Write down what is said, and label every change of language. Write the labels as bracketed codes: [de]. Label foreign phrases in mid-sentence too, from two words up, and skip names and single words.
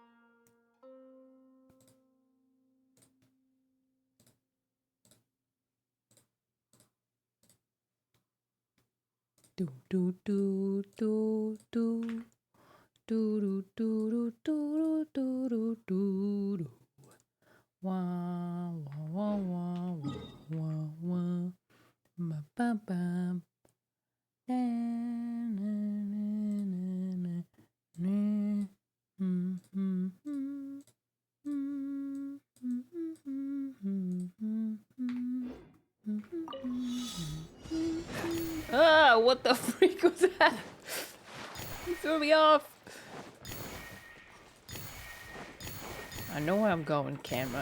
[en] Do do do do do do do do do do do do do. Wah wah wah wah wah wah. Ba ba ba. Na na na na na. Ah, what the freak was that? You threw me off. I know where I'm going, camera.